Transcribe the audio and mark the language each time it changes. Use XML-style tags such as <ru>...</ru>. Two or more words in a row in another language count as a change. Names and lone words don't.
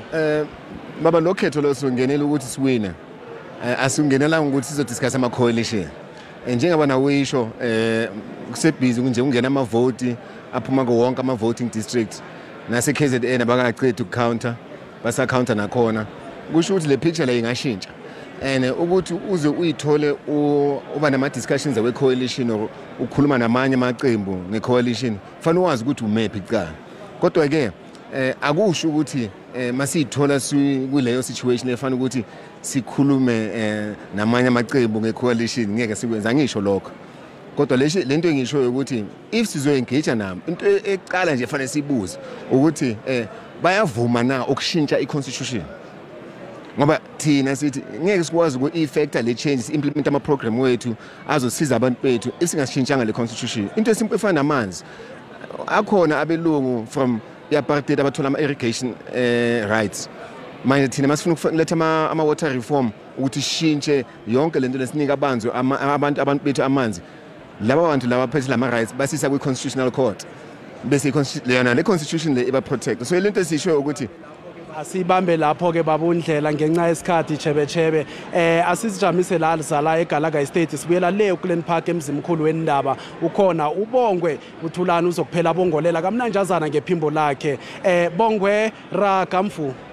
<zu>baba lokhetho lo singenela ukuthi siwine asingenela ukuthi sizodiscuss ama coalition njengoba nawisho kusebhizi kunje ungena ama vote aphuma ko wonke ama voting district nase KZN abakaqeda ukucounter basa counter nakhona kusho ukuthi le picture la ingashintsha and ukuthi uze uyithole uba nama discussions we coalition or ukhuluma namanye amaqembu nge coalition fanele wazi ukuthi umephi kuqala kodwa ke akusho ukuthi masithola kuleyo situation efana ukuthi sikhulume namanye amaqembu ngecoalition ngeke sikwenza ngisho lokho kodwa lento engisho ukuthi if sizo engage nami into eqala nje fanele sibuze ukuthi bayavuma na ukushintsha iconstitution ngoba thina sithi ngeke sikwazi uku-effecta le</zu> <en>changes implement</en> <zu>ama program wethu azosiza abantu bethu isingashintshanga le constitution into esimple efana namanzi akhona abelungu</zu> <en>from apartheid</en> <zu>abathola ama-</zu> <en>irrigation rights</en> <zu>manje thina masifuna ukuletha ama-</zu> <en>water reform</en> <zu>ukuthi shintshe yonke lento lesinika abantu bethu amanzi laba bantu laba phethe lama-rights basisa kwi-</zu> <en>constitutional court</en> <zu>bese yona le constitution le iba-protect so lento esisho ukuthi asibambe lapho ke babundlela ngenxa yesikhathi chebechebe asisijamise la zala eGalaga Estate sibuyela le uGlen Park emzimkhulu wendaba ukhona ubongwe uthulana uzokuphela bongolela kamnanjazana ngephimbo lakhe bongwe ragamfu</zu>